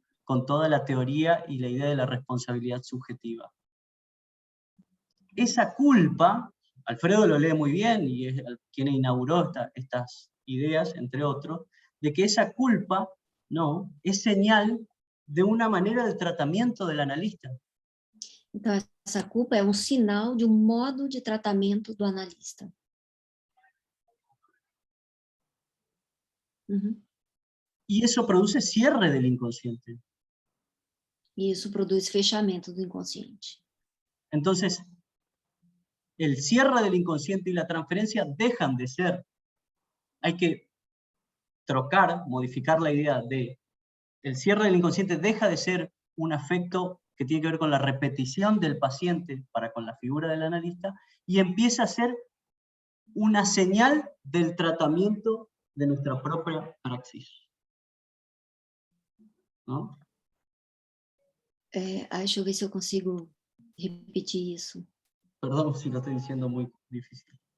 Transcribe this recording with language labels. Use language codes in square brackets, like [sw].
[es] Con toda la teoría y la idea de la responsabilidad subjetiva. Esa culpa, Alfredo lo lee muy bien, y es quien inauguró estas ideas, entre otros, de que esa culpa, ¿no?, es señal de una manera de tratamiento del analista. [pt] Então, essa culpa é sinal de modo de tratamento do analista. [es] Y eso produce cierre del inconsciente. [pt] E isso produz fechamento do inconsciente. [es] Entonces, el cierre del inconsciente y la transferencia dejan de ser. Hay que trocar, modificar la idea de el cierre del inconsciente deja de ser un afecto que tiene que ver con la repetición del paciente para con la figura del analista, y empieza a ser una señal del tratamiento de nuestra propia praxis. ¿No? [pt] Deixa eu ver se eu consigo repetir isso. [es] Perdón si lo estoy diciendo muy difícil.